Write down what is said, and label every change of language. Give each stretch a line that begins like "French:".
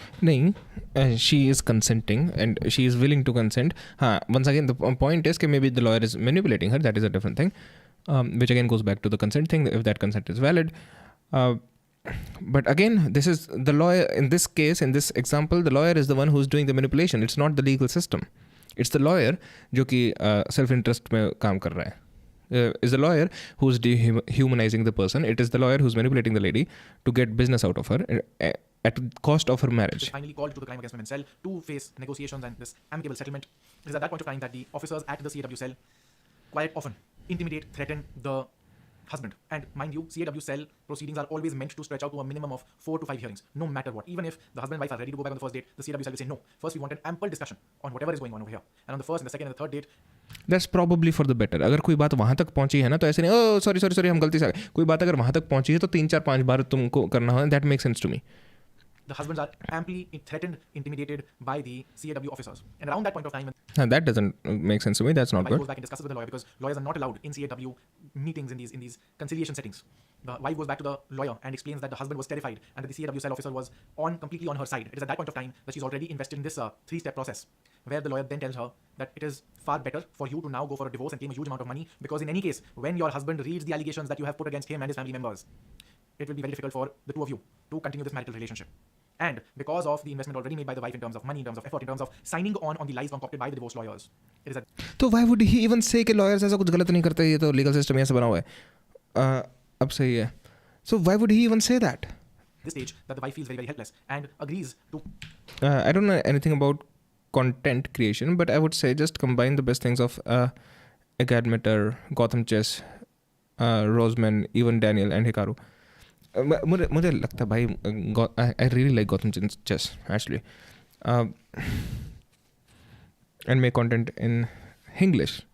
Hindi: नहीं,
English: she is consenting and she is willing to consent. Once again, the point is that maybe the lawyer is manipulating her. That is a different thing, which again goes back to the consent thing, if that consent is valid. But again, this is the lawyer. In this case, in this example, the lawyer is the one who's doing the manipulation. It's not the legal system. It's the lawyer
Hindi: जो कि self-interest में काम कर रहा है.
English: Is the lawyer who's dehumanizing the person. It is the lawyer who's manipulating the lady to get business out of her at the cost of her marriage. finally called to the crime against women cell to face negotiations and this amicable settlement. It is at that point of time that the officers at the CAW cell quite often intimidate, threaten the husband. And mind you, CAW cell proceedings are always meant to stretch out to a minimum of 4 to 5 hearings, no matter what. Even if the husband and wife are ready to go back on the first date, the CAW cell will say no. First, we want an ample discussion on whatever is going on over here. And on the first and the second and the third date, That's probably for the better.
Hindi: अगर कोई बात वहाँ तक पहुँची है ना, तो ऐसे नहीं ओ सॉरी हम गलती से आ गए. कोई बात अगर वहाँ तक पहुँची है तो 3-4-5 बार तुमको करना है.
English: That makes sense to me. the husbands are amply threatened, intimidated by the CAW officers. And around that point of time, That doesn't make sense to me. That's not wife good. goes back and discusses with the lawyer, because lawyers are not allowed in CAW meetings, in these conciliation settings. The wife goes back to the lawyer and explains that the husband was terrified and that the CAW cell officer was completely on her side. It is at that point of time that she's already invested in this 3-step process, where the lawyer then tells her that it is far better for you to now go for a divorce and claim a huge amount of money, because in any case, when your husband reads the allegations that you have put against him and his family members, it will be very difficult for the two of you to continue this marital relationship. And because of the investment already made by the wife in terms of money, in terms of effort, in terms of signing on the lies concocted by the divorce lawyers, it is at
Hindi: तो
English: why would he even say
Hindi: कि lawyers ऐसा कुछ गलत नहीं करते, ये तो legal system ऐसे बना हुआ है. अब सही है.
English: So why would he even say that? this stage that the wife feels very, very helpless and agrees to. I don't know anything about content creation, but I would say just combine the best things of Agadmeter, Gotham Chess, Roseman, even Daniel and Hikaru.
Hindi: मुझे लगता है भाई
English: I really like Gotham Chess actually, and make content in English.